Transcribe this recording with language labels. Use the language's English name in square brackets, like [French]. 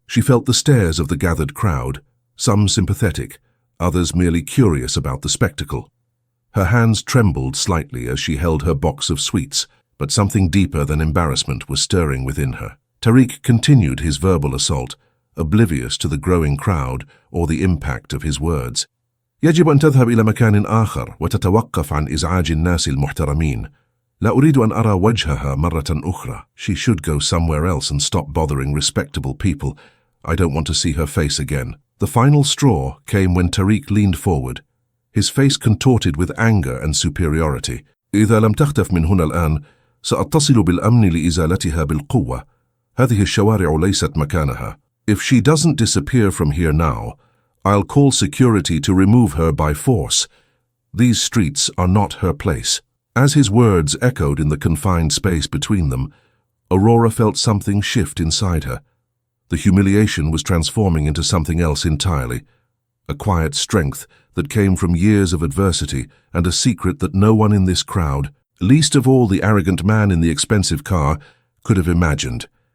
[English] She felt the stares of the gathered crowd, some sympathetic, others merely curious about the spectacle. Her hands trembled slightly as she held her box of sweets, but something deeper than embarrassment was stirring within her. Tariq continued his verbal assault, oblivious to the growing crowd or the impact of his words. [Arabic] يجب أن تذهب إلى مكان آخر وتتوقف عن إزعاج الناس المحترمين. لا أريد أن أرى وجهها مرة أخرى. [English] She should go somewhere else and stop bothering respectable people. I don't want to see her face again. The final straw came when Tariq leaned forward, his face contorted with anger and superiority. [Arabic] إذا لم تختف من هنا الآن سأتصل بالأمن لإزالتها بالقوة. هذه الشوارع ليست مكانها. [English] If she doesn't disappear from here now, I'll call security to remove her by force. These streets are not her place. As his words echoed in the confined space between them, Aurora felt something shift inside her. The humiliation was transforming into something else entirely, a quiet strength that came from years of adversity and a secret that no one in this crowd, least of all the arrogant man in the expensive car, could have imagined.